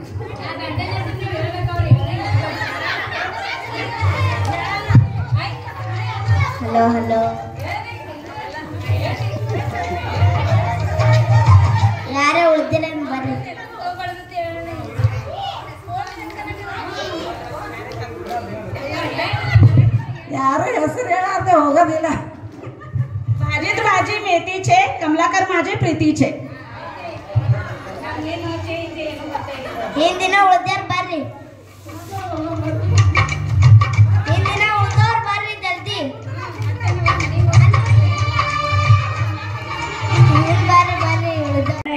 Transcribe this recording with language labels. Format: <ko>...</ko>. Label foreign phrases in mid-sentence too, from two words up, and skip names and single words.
<kn>ಹಲೋ ಹಲೋ, ಯಾರೇ ಉಳಿದಿಲ್ಲ ಬರ್ರಿ. ಯಾರು ಹೆಸರು ಹೇಳಾರ್ದೆ ಹೋಗೋದಿಲ್ಲ.</kn> <mr>भाजीत भाजी मेथी छे, कमलाकर माझे प्रीती छे.</mr> <kn>ಹಿಂದಿನ ಉಳಿದಾರ ಬರ್ರಿ, ಹಿಂದಿನ ಉಳಿದವ್ರು ಬರ್ರಿ ಜಲ್ದಿ ಬರ್ರಿ ಬರ್ರಿ.</kn>